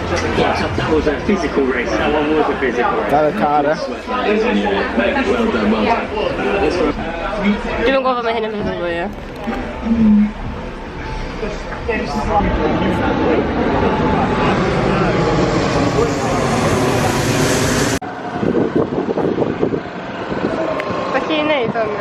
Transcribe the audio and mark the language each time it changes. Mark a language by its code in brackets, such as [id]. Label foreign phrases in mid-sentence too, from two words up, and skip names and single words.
[en] That was a physical race. That one was a physical race. [cy] Dal y car, [en] Well done, well done. [cy] Dwi'n gwybod mae hyn yn fydd o, ie. Da chi'n neud hwnna?